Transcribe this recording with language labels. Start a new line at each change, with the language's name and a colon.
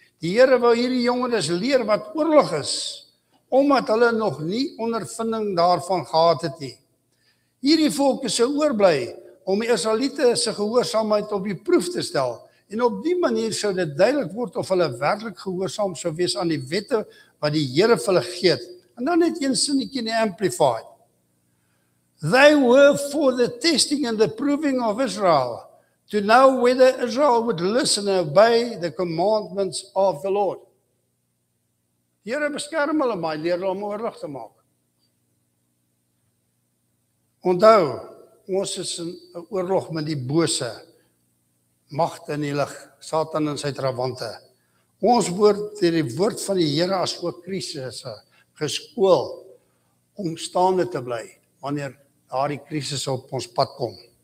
Afrikaans: Die Here wou hierdie jongeres leer wat oorlog is, omdat hulle nog nie ondervinding daarvan gehad het nie. Hierdie volk is sou oorbly om die Israeliete se gehoorsaamheid op die proef te stel, en op die manier sou dit duidelik word of hulle werklik gehoorsaam sou wees aan die wette wat die Here vir hulle gegee het. En dan net een sinnetjie in die Amplified.
English: They were for the testing and the proving of Israel, to know whether Israel would listen and obey the commandments of the Lord.
Afrikaans: Die Here beskerm hulle, maar leer hulle om oorlog te maak. Onthou, ons is in 'n oorlog met die bose magte in die lig, Satan en sy trawante. Ons word deur die woord van die Here as ook krisisse geskool om staande te bly wanneer daardie krisis op ons pad kom.